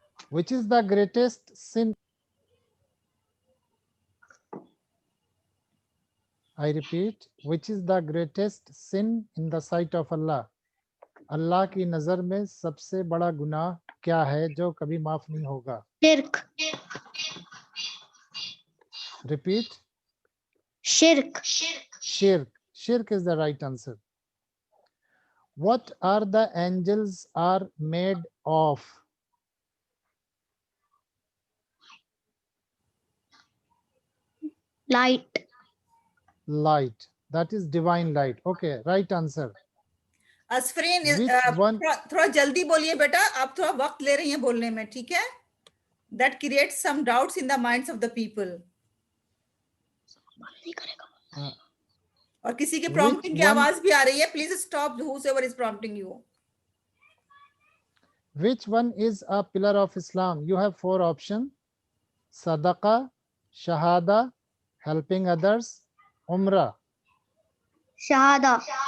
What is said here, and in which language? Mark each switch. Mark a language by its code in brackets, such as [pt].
[en] Which is the greatest sin? I repeat, which is the greatest sin in the sight of Allah? [hi] अल्लाह की नजर में सबसे बड़ा गुनाह क्या है जो कभी माफ नहीं होगा? [en] Shirk. Repeat. Shirk. Shirk. Shirk is the right answer. What are the angels are made of? Light. Light. That is divine light. Okay, right answer. Asfreen, Which one? [hi] थोड़ा जल्दी बोलिए बेटा, आप थोड़ा वक्त ले रही हैं बोलने में, ठीक है? [en] That creates some doubts in the minds of the people. [hi] और किसी के prompting की आवाज भी आ रही है. [en] Please stop whosoever is prompting you. Which one is a pillar of Islam? You have 4 options. Sadaqa, Shahada, helping others, Umrah. Shahada.